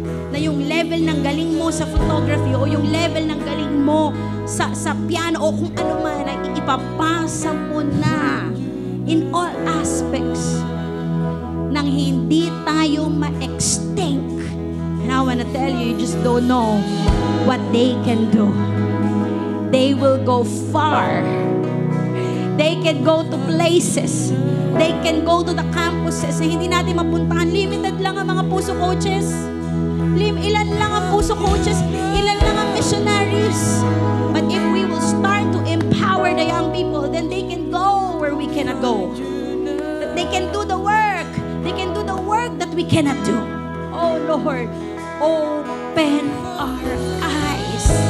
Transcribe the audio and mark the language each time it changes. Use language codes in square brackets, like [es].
[tl] Na yung level ng galing mo sa photography o yung level ng galing mo sa piano o kung ano man ay ipapasa mo na [en] in all aspects [tl] nang hindi tayo ma-extinct. [en] And I wanna tell you, you just don't know what they can do. They will go far. They can go to places. They can go to the campuses [tl] na hindi natin mapuntahan. Limited lang ang mga puso coaches. Ilan lang ang puso coaches. Ilan lang ang missionaries. [en] But if we will start to empower the young people, then they can go where we cannot go. That they can do the work. They can do the work that we cannot do. Oh Lord, open our eyes.